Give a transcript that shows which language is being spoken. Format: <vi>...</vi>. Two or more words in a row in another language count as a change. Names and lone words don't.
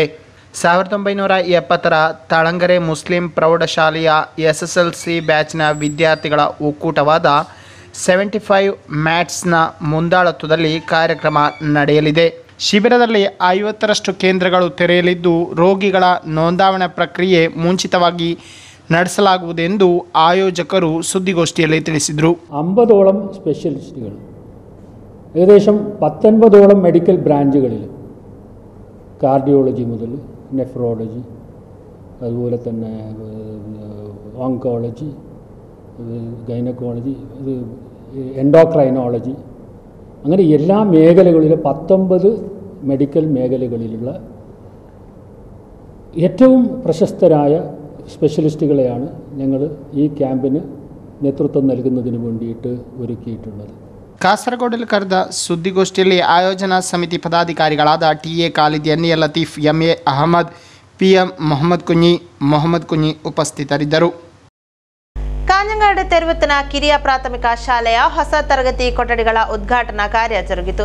<kn>1970ರ ತಳಂಗರೆ ಮುಸ್ಲಿಂ ಪ್ರೌಢಶಾಲೆಯ SSLC ಬ್ಯಾಚ್ನ ವಿದ್ಯಾರ್ಥಿಗಳ ಒಕ್ಕೂಟವಾದ 75 ಮ್ಯಾಟ್ಸ್ನ ಮುಂದಾಳತ್ವದಲ್ಲಿ ಕಾರ್ಯಕ್ರಮ ನಡೆಯಲಿದೆ. ಶಿಬಿರದಲ್ಲಿ 50ರಷ್ಟು ಕೇಂದ್ರಗಳು ತೆರೆಯಲಿದ್ದು ರೋಗಿಗಳ ನೋಂದಾವಣೆ ಪ್ರಕ್ರಿಯೆ ಮುಂಚಿತವಾಗಿ ನಡೆಸಲಾಗುವುದೆಂದು ಆಯೋಜಕರು ಸುದ್ದಿಗೋಷ್ಠಿಯಲ್ಲಿ ತಿಳಿಸಿದರು.</kn> <ml>50ഓളം സ്പെഷ്യലിസ്റ്റുകൾ ഏകദേശം 19ഓളം മെഡിക്കൽ ബ്രാഞ്ചുകളിൽ കാർഡിയോളജി മുതൽ നെഫ്രോളജി, അതുപോലെ തന്നെ ഓങ്കോളജി, ഗൈനക്കോളജി, എൻഡോക്രൈനോളജി, അങ്ങനെ എല്ലാ മേഖലകളിലും 19 മെഡിക്കൽ മേഖലകളിലുള്ള ഏറ്റവും പ്രശസ്തരായ സ്പെഷ്യലിസ്റ്റുകളെയാണ് ഞങ്ങൾ ഈ ക്യാമ്പിന് നേതൃത്വം നൽകുന്നതിന് വേണ്ടിയിട്ട് ഒരുക്കിയിട്ടുള്ളത്.</ml> <kn>ಕಾಸರಗೋಡಲ್ಲಿ ಕರೆದ ಸುದ್ದಿಗೋಷ್ಠಿಯಲ್ಲಿ ಆಯೋಜನಾ ಸಮಿತಿ ಪದಾಧಿಕಾರಿಗಳಾದ TA ಖಾಲಿದ್, NA ಲತೀಫ್, MA ಅಹಮದ್, PM ಮೊಹಮ್ಮದ್ ಕುഞ്ഞി ಉಪಸ್ಥಿತರಿದ್ದರು. ಕಾಂಜಂಗಾಡು ತೆರವತ್ತಿನ ಕಿರಿಯ ಪ್ರಾಥಮಿಕ ಶಾಲೆಯ ಹೊಸ ತರಗತಿ ಕೊಠಡಿಗಳ ಉದ್ಘಾಟನಾ ಕಾರ್ಯ ಜರುಗಿತು.</kn>